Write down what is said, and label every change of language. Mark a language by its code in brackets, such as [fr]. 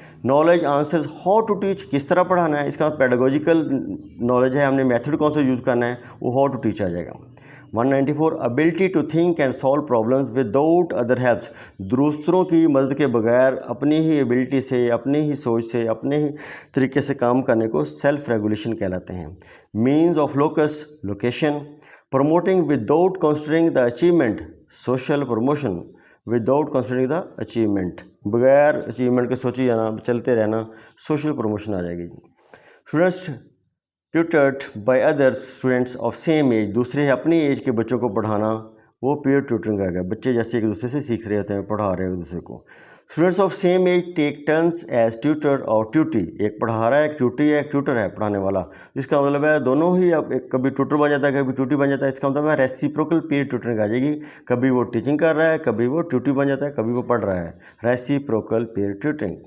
[en] knowledge answers how to teach, [ur] کس طرح پڑھانا ہے، اس کا پیڈاگوجیکل نالج ہے، ہم نے میتھڈ کون سا یوز کرنا ہے، وہ ہاؤ ٹو ٹیچ آ جائے گا. 194 [en] ability to think and solve problems without other helps, [ur] دوسروں کی مدد کے بغیر اپنی ہی ایبلٹی سے اپنی ہی سوچ سے اپنے ہی طریقے سے کام کرنے کو سیلف ریگولیشن کہلاتے ہیں. [en] means of locus location, promoting without considering the achievement, social promotion without considering the achievement, [ur] بغیر اچیومنٹ کے سوچی جانا چلتے رہنا، سوشل پروموشن آ جائے گی. [en] students tutored by others students of same age, [ur] دوسرے اپنی ایج کے بچوں کو پڑھانا وہ پیئر ٹیوٹرنگ آ گیا، بچے جیسے ایک دوسرے سے سیکھ رہے ہوتے ہیں پڑھا رہے ہیں ایک دوسرے کو. [en] students of same age take turns as tutor [ur] اور ٹیوٹی، ایک پڑھا رہا ہے ایک ٹیوٹی ہے ایک ٹیوٹر ہے پڑھانے والا، اس کا مطلب ہے دونوں ہی اب کبھی ٹیوٹر بن جاتا ہے کبھی ٹیوٹی بن جاتا ہے، اس کا مطلب ہے ریسیپروکل پیئر ٹیوٹرنگ آ جائے گی، کبھی وہ ٹیچنگ کر رہا ہے کبھی وہ ٹیوٹی بن جاتا ہے کبھی وہ پڑھ رہا ہے، ریسیپروکل پیئر ٹیوٹرنگ.